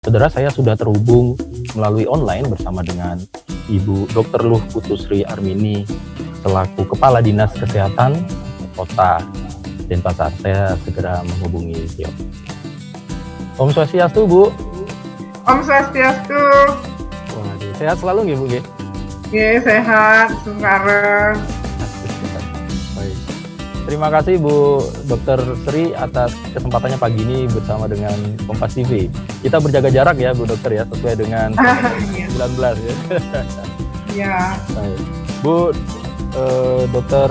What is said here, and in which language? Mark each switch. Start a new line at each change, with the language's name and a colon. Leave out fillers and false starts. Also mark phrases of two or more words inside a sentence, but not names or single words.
Indonesian: Saudara, saya sudah terhubung melalui online bersama dengan Ibu Dr. Luh Putusri Armini selaku Kepala Dinas Kesehatan Kota Denpasar. Saya segera menghubungi beliau.
Balinese: Om Swastiastu, Bu. Om Swastiastu.
Indonesian: Waduh, sehat selalu nggih, Bu nggih? Nggih, sehat, sungkarep. Baik. Terima kasih Bu Dr. Sri atas kesempatannya pagi ini bersama dengan Kompas TV. Kita berjaga jarak ya Bu Dokter ya, sesuai dengan 19 ya. Iya. Baik. Bu Dr.